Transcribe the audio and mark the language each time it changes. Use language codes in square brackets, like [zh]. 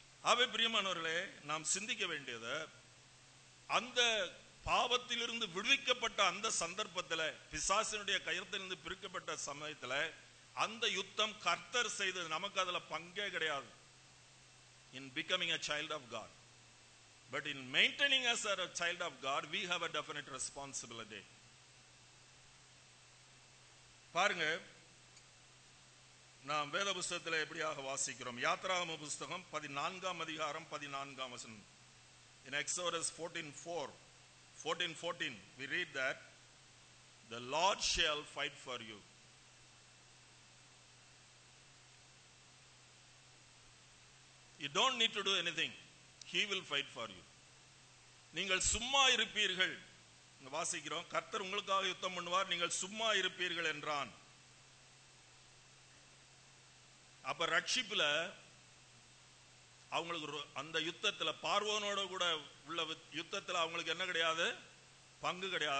[ta] அவை பிரியமானவர்களே, நாம் சிந்திக்க வேண்டியது, அந்த பாவத்திலிருந்து விடுவிக்கப்பட்ட அந்த சந்தர்ப்பத்தில், பிசாசினுடைய கயத்திலிருந்து பிரிக்கப்பட்ட சமயத்தில், அந்த யுத்தம் கர்த்தர் செய்தது, நமக்கு அதுல பங்கே கிடையாது. [en] In becoming a child of God, but in maintaining us as a child of God, we have a definite responsibility. [ta] பாருங்க, நாம் வேத புஸ்தகத்தில் எப்படியாக வாசிக்கிறோம். யாத்ராகம புஸ்தகம் 14ஆம் அதிகாரம் 14ஆம் வசனம். [en] In Exodus 14:14 we read that the Lord shall fight for you. You don't need to do anything. He will fight for you. [ta] நீங்கள் சும்மா இருப்பீர்கள். வாசிக்கிறோம், கர்த்தர் உங்களுக்காக யுத்தம் பண்ணுவார், நீங்கள் சும்மா இருப்பீர்கள் என்றான். அப்ப ரட்சிப்புல அவங்களுக்கு அந்த யுத்தத்துல, பார்வோனோட கூட உள்ள யுத்தத்துல அவங்களுக்கு என்ன கிடையாது? பங்கு கிடையாது.